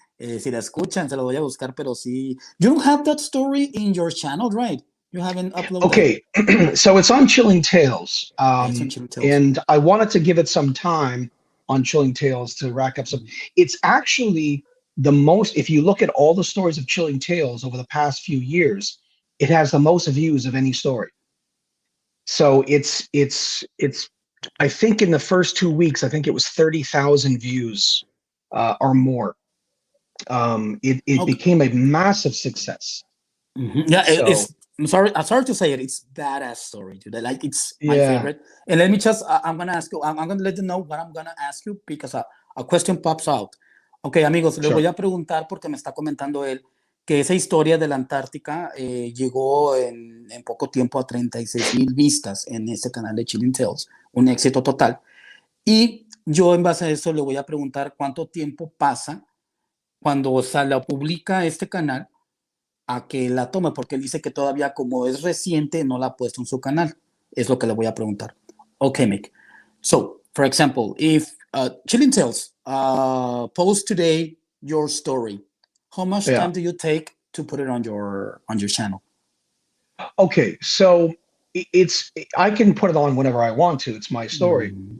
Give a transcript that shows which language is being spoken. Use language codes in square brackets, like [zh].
[es] Si la escuchan, se lo voy a buscar, pero sí. [en] You don't have that story in your channel, right? You haven't uploaded Okay, so it's on Chilling Tales, that. It's on Chilling Tales. and I wanted to give it some time on Chilling Tales to rack up some. It's actually the most. If you look at all the stories of Chilling Tales over the past few years, it has the most views of any story. So it's. I think in the first 2 weeks, I think it was 30,000 views or more. It Okay. became a massive success. Yeah, So I'm sorry to say it. It's badass story, dude. Like it's my yeah, favorite. And let me just, I'm gonna ask you. I'm gonna let you know what I'm gonna ask you because a question pops out. Okay, [es] amigos, les [en] sure. [es] voy a preguntar porque me está comentando él que esa historia de la Antártica llegó en poco tiempo a 36,000 vistas en este canal de Chilling Tales, un éxito total. Y yo en base a eso le voy a preguntar cuánto tiempo pasa cuando la publica este canal a que la tome, porque él dice que todavía como es reciente no la ha puesto en su canal. Es lo que le voy a preguntar. [en] Okay, Mick. So, for example, if Chilling Tales post today your story, how much Yeah. time do you take to put it on your channel? Okay, so I can put it on whenever I want to. It's my story.